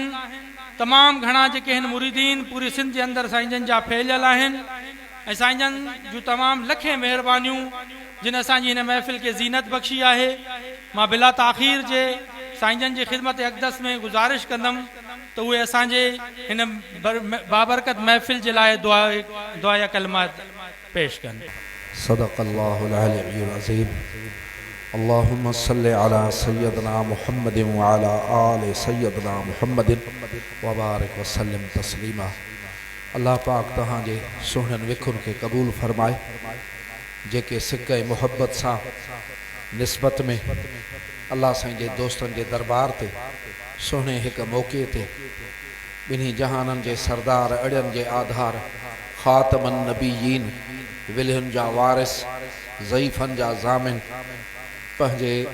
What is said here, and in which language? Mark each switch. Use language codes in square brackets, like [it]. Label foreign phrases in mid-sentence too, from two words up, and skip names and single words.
[sd] तमामु घणा जेके आहिनि मुरीदीन पूरी सिंध जे अंदरि साईं जन जा फैलियल आहिनि ऐं साईं जन जूं तमामु लखे महिरबानियूं जिन असांजी हिन महफ़िल खे ज़ीनत बख़्शी आहे। मां बिला ताख़ीर जे साईं जन जी ख़िदमत अक़दस में गुज़ारिश कंदुमि त उहे असांजे हिन बाबरकत महफ़िल जे लाइ दुआ या कलमात पेश कनि। [ar] صدق الله العلي العظيم اللهم صل على سيدنا محمد وعلى آل سيدنا محمد وبارك وسلم تسليما. [sd] अल्लाह पाक तहां जे सुहिणनि विखुनि खे क़बूल फरमाए जेके सिक ऐं मुहब्बत सां निस्बत में अल्लाह साईं जे दोस्तनि जे दरबार ते सुहिणे हिकु मौक़े ते ॿिन्ही जहाननि जे सरदार अड़ियनि जे आधार [ar] خاتم النبيين [sd] विलहन जा वारिस ज़ईफ़नि जा ज़ामिन पंहिंजे